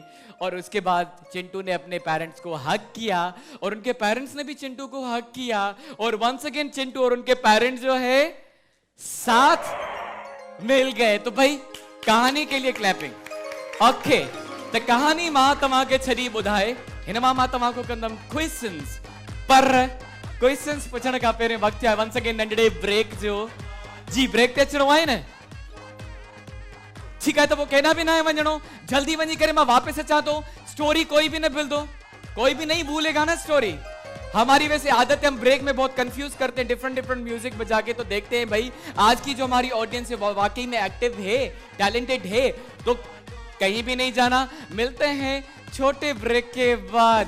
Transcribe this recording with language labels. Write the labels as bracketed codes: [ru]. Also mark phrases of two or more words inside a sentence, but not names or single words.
[hi] और उसके बाद चिंटू ने अपने पेरेंट्स को हग किया और उनके पेरेंट्स ने भी चिंटू को हग किया। और [en] once again [hi] चिंटू और उनके पेरेंट्स जो है साथ मिल गए। तो भाई कहानी के लिए क्लैपिंग। [sd] ओके, तो कहानी मां तव्हां खे छॾी ॿुधाए। हिन मां तव्हां को कंदम क्वेश्चंस, पर क्वेश्चंस पुछण खां पहिरियों वक़्तु आहे [en] once again [sd] नंढड़े ब्रेक जो। जी, ब्रेक ते अचणो आहे न? [hi] ठीक है, तो वो कहना भी ना है वञणो। [sd] जल्दी वञी करे मां वापस अचां तो। [hi] स्टोरी कोई भी न भूल, कोई भी नहीं भूलेगा ना स्टोरी। हमारी वैसे आदत है हम ब्रेक में बहुत कंफ्यूज करते हैं डिफरेंट म्यूजिक बजा के। तो देखते हैं भाई आज की जो हमारी ऑडियंस है वो वाकई में एक्टिव है, टैलेंटेड है। तो कहीं भी नहीं जाना, मिलते हैं छोटे ब्रेक के बाद।